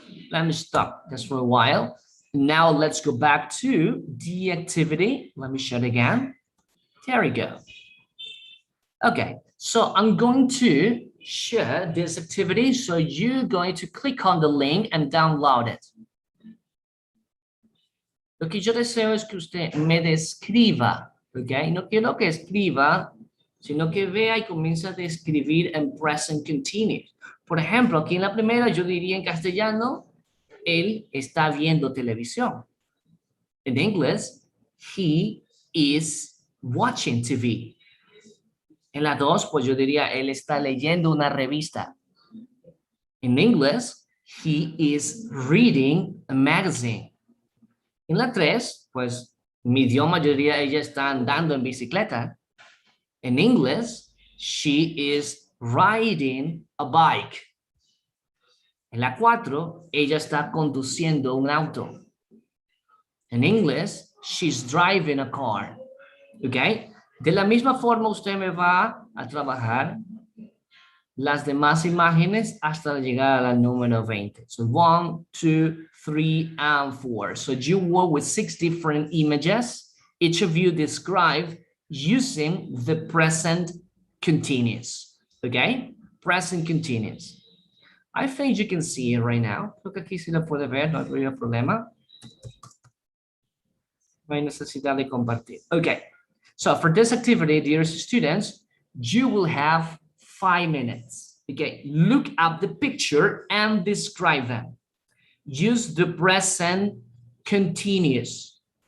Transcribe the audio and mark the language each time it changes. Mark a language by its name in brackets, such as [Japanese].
[English] Let me stop this for a while. Now let's go back to the activity. Let me share it again. There we go. Okay, so I'm going to share this activity. So you're going to click on the link and download it. [Spanish] Lo que yo deseo es que usted me describa, ¿ok? No quiero que escriba, sino que vea y comience a describir en present continuous. Por ejemplo, aquí en la primera yo diría en castellano, él está viendo televisión. En inglés, [English] he is watching TV. [Spanish] En la 2, pues yo diría, él está leyendo una revista. En inglés, [English] he is reading a magazine. [Spanish] En la 3, pues mi idioma yo diría, ella está andando en bicicleta. En inglés, [English] she is riding a bike. [Spanish] En la 4, ella está conduciendo un auto. En inglés, [English] she's driving a car. ¿Ok? [Spanish] De la misma forma, usted me va a trabajar las demás imágenes hasta llegar a la número 20. [English] So 1, 2, 3, and 4. So you work with 6 different images. Each of you describe using the present continuous. Okay? Present continuous. I think you can see it right now. [Spanish] Creo que aquí sí lo puede ver, no hay problema. No hay necesidad de compartir. [English] Okay. So for this activity, dear students, you will have 5 minutes. Okay, look at the picture and describe them. Use the present continuous.